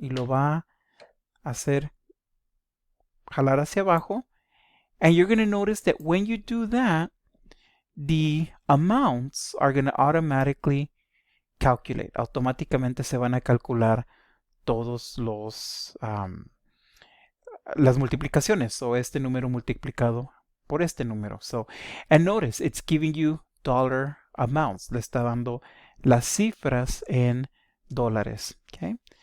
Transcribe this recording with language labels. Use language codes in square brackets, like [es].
[es] Y lo va a hacer jalar hacia abajo. [en] And you're going to notice that when you do that, the amounts are going to automatically calculate. [es] Automáticamente se van a calcular todos los las multiplicaciones. So este número multiplicado por este número. [en] So, and notice it's giving you dollar amounts. [es] Le está dando las cifras en dólares. Okay.